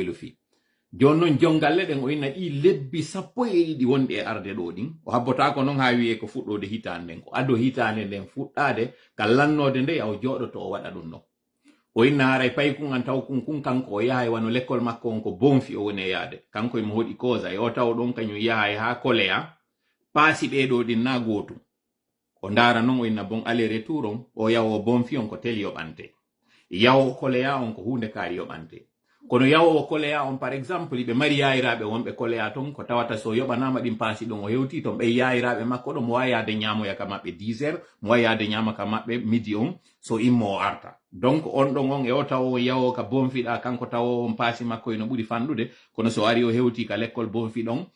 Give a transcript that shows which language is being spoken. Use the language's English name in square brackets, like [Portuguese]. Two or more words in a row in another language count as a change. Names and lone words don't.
[Fula] welo fi joni noon jongalle ɗen o inna ɗi lebbi 12 wonɗi e arde ɗo ɗin o habbotako noon ha wiye ko fuɗɗode hitande nden ko ado hitande nden fuɗɗade ka lannode nde yaw joɗoto o waɗa ɗum ɗon o inna haray pay kun an taw kun kanko o yahay wano l'école makko on ko bonfi o woni e yaade kanko emo hoɗi causa e o taw ɗon kañum yahay ha koléa paasi ɓeɗo ɗin na gotum o ndaara noon o inna bon [French] aller retour [Fula] on o yawo bonfi on ko tel yoɓante yawo koléa on ko hunde kaari yoɓante kono yawowo koléa on [French] par exemple [Fula] ɓe mari yayiraɓe wonɓe koléa ton ko tawata so yoɓanama ɗin paasi ɗon o hewti ton ɓe yayiraɓe makko ɗo mo wawi yade ñamoya ka maɓɓe 10 heures mo wawi yade ñama ka maɓɓe midi on so immo o arta donc on ɗon on e o taw on yawo ka bonfiɗa kanko taw on paasi makko eno ɓuuri fanɗude kono so ari o hewti ka l'école bonfi ɗon